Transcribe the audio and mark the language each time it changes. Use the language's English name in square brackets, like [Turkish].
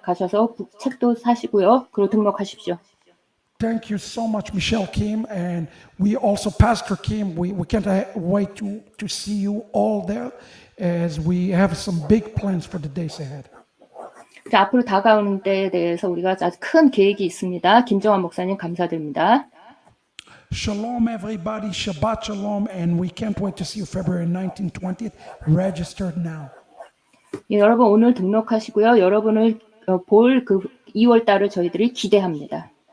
[Korean] 가셔서 책도 사시고요. 그리고 등록하십시오. [English] Thank you so much, Michelle Kim, and we also Pastor Kim. We can't wait to see you all there, as we have some big plans for the days ahead. [Korean] 앞으로 다가오는 때에 대해서 우리가 아주 큰 계획이 있습니다. 김정환 목사님 감사드립니다. [English] Shalom, everybody. Shabbat shalom, and we can't wait to see you February 19th, 20th. Register now. [Korean] 예, 여러분 오늘 등록하시고요. 여러분을 볼 2월 달을 저희들이 기대합니다.